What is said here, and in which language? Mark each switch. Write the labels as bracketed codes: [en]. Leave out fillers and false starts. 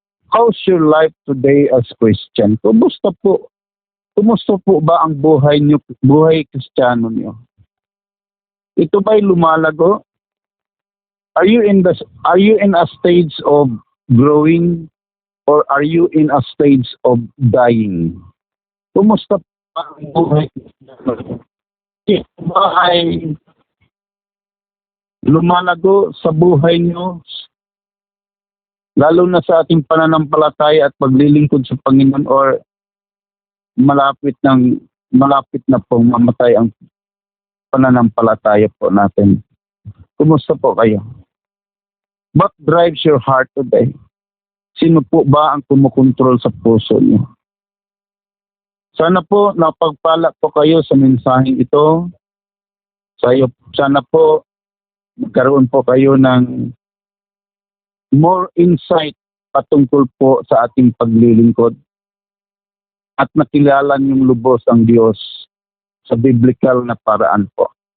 [en] How's your life today as Christian? [tl] Kumusta po? Kumusta po ba ang buhay niyo, buhay Kristiyano niyo? Ito ba'y lumalago? [en] Are you in a stage of growing or are you in a stage of dying? [tl] Kumusta pa ang buhay Kristiyano? Ito ba ay lumalago sa buhay niyo? Lalo na sa ating pananampalataya at paglilingkod sa Panginoon, or malapit na pong mamatay ang pananampalataya po natin. Kumusta po kayo? [en] What drives your heart today? [tl] Sino po ba ang kumukontrol sa puso niyo? Sana po napagpala po kayo sa mensaheng ito. Sana po magkaroon po kayo ng more insight patungkol po sa ating paglilingkod at nakilala niyong lubos ang Diyos sa biblical na paraan po.